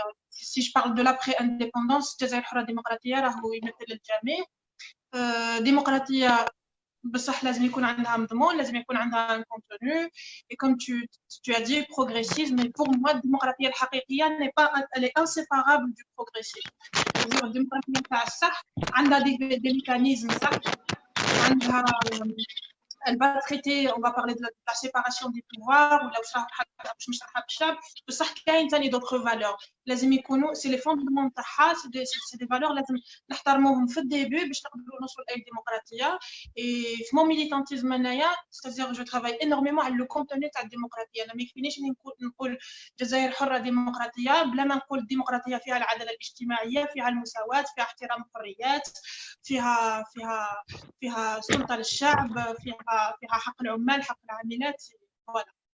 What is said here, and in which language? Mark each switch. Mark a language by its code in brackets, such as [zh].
[fr] Si je parle de l'après-indépendance, [ar] Jazair Hurra Demokratia راهو يمثل الجميع. ديمقراطية بصح لازم يكون عندها مضمون، لازم يكون عندها [fr] un contenu. Et comme tu as dit, progressisme, mais pour moi, la démocratie [ar] الحقيقية [fr] elle est inséparable du progressisme. C'est-à-dire [ar] الديمقراطية تاع الصح عندها [fr] des mécanismes [ar] صح، عندها [fr] elle va traiter, on va parler de la séparation des pouvoirs ou [ar] باش نشرحها بالشعب، بصح كاين ثاني [fr] d'autres valeurs [ar] لازم يكونوا [fr] c'est les fondements [ar] تاعها، [fr] c'est des valeurs [ar] لازم نحترموهم في الديبي باش نقدروا نوصلوا لاي ديمقراطيه. [fr] et [ar] في [fr] mon militantisme [ar] انايا [fr] c'est-à-dire je travaille énormément [ar] على [fr] le contenu [ar] تاع الديمقراطيه. انا ما يكفينيش نقول جزائر حره ديمقراطيه بلا ما نقول الديمقراطيه فيها العداله الاجتماعيه، فيها المساواه، فيها احترام الحريات، فيها سلطه للشعب، فيها حق العمال، حق العاملات. voilà.